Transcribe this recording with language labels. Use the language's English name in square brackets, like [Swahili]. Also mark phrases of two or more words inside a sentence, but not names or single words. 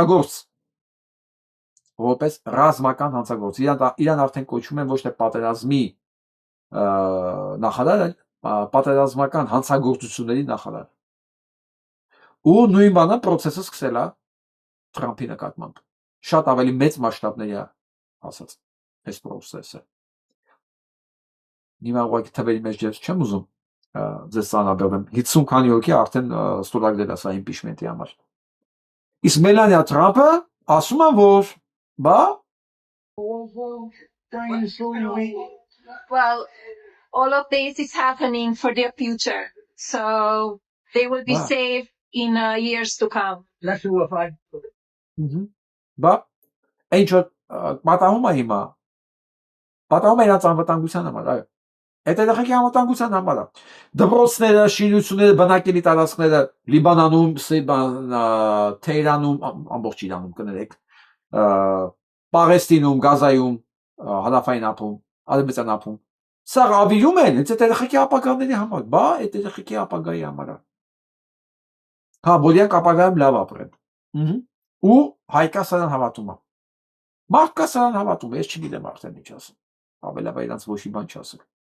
[Armenian] հանցագործ իրան արդեն կոչում են ոչ թե պատերազմի նախարար այլ պատերազմական հանցագործությունների նախարար ու նույն բանը process-ը սկսել է Թրամփի նկատմամբ շատ ավելի մեծ մասշտաբների է ասած այս process-ը Հիմա ուղղակի թվերի մեջ ես չեմ ուզում ձեզ ցանաբերեմ 50 քանի հոգի արդեն ստորագրել է սա impeachment-ի համար իսկ Մելանիա Թրամփը ասում է որ բա [English] Well, all of this is happening for their future, so they will be safe in years to come. Let's do a fight. [Armenian] Բա ինչ որ պատահում է հիմա պատահում է իրաց անվտանգության համար այո Այդ երեխեքի անվտանգության համար է դպրոցները, շինությունները, բնակելի տարածքները Լիբանանում, Թեհրանում, ամբողջ Իրանում կներեք Պաղեստինում, Գազայում, Հարավային ափում, Արևմտյան ափում Սա ավիրում են այդ երեխեքի ապագաների համար, բա այդ երեխեքի ապագայի համար է Հա, բոլորիանք ապագայում լավ ապրեն ու հայկա սրան հավատում է Մարդկա սրան հավատում է, ես չգիտեմ արդեն ինչ ասեմ Ավելաբար իրանց ոչ մի բան չասեմ